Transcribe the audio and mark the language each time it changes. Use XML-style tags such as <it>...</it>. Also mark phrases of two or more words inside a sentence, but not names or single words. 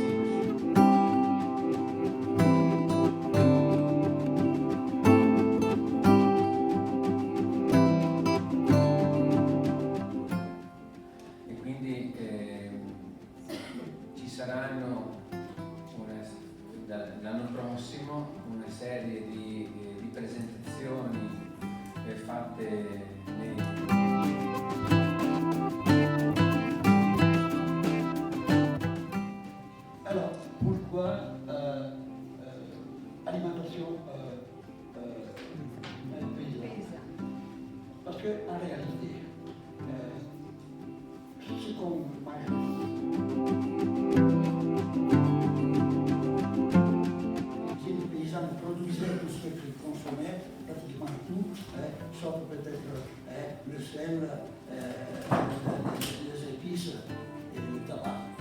<it>e quindi ci saranno l'anno prossimo una serie di presentazioni fatte nei...</it> <fr>Alors, pourquoi alimentation paysanne? Parce qu'en réalité, ce qu'on mange, produisait tout ce qu'ils consommaient, pratiquement tout, sauf peut-être le sel, les épices et le tabac.</fr>